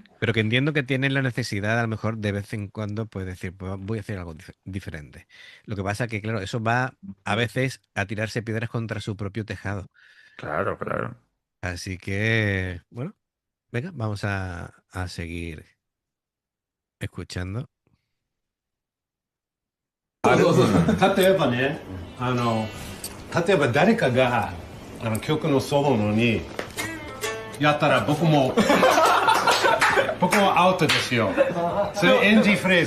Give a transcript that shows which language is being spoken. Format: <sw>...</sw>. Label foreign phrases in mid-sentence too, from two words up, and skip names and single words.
<es>pero que entiendo que tienen la necesidad a lo mejor de vez en cuando pues decir, pues voy a hacer algo diferente. Lo que pasa que, claro, eso va a veces a tirarse piedras contra su propio tejado. Claro, claro. Así que, bueno, venga, vamos a seguir escuchando.</es> <ja>あ、どうぞ。例えばね、例えば誰かが曲のソロのにやったら僕も僕もアウトですよ。それ NG フレーズ。</ja>